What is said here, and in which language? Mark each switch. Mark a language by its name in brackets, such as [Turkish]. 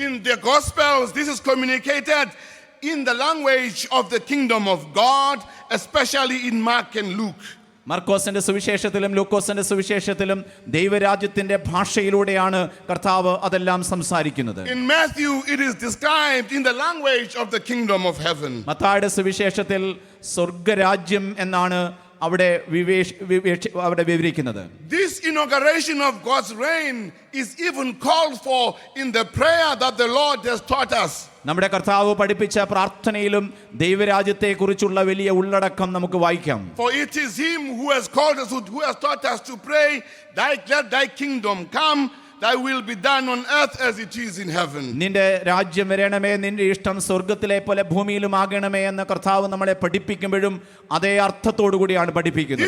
[English] In the Gospels, this is communicated in the language of the kingdom of God, especially in Mark and Luke. [Malayalam] മർക്കോസിന്റെ സുവിശേഷത്തിലും ലൂക്കോസിന്റെ സുവിശേഷത്തിലും ദൈവരാജ്യത്തിന്റെ ഭാഷയിലൂടെയാണ് കർത്താവ് അതെല്ലാം സംസാരിക്കുന്നത്. [English] In Matthew, it is described in the language of the kingdom of heaven. [Malayalam] മത്തായിയുടെ സുവിശേഷത്തിൽ സ്വർഗരാജ്യം എന്നാണ് അവിടെ വിവരിക്കുന്നത്. [English] This inauguration of God's reign is even called for in the prayer that the Lord has taught us. [Malayalam] നമ്മുടെ കർത്താവ് പഠിപ്പിച്ച പ്രാർത്ഥനയിലും ദൈവരാജ്യത്തെക്കുറിച്ചുള്ള വലിയ ഉള്ളടക്കം നമുക്ക് വായിക്കാം. [English] For it is him who has called us, who has taught us to pray, let thy kingdom come, thy will be done on earth as it is in heaven. [Malayalam] നിന്റെ രാജ്യം വരണമേ, നിന്റെ ഇഷ്ടം സ്വർഗ്ഗത്തിലെ പോലെ ഭൂമിയിലും ആകണമേ എന്ന് കർത്താവ് നമ്മളെ പഠിപ്പിക്കുമ്പോഴും അതേ അർത്ഥത്തോടു കൂടിയാണ് പഠിപ്പിക്കുന്നത്.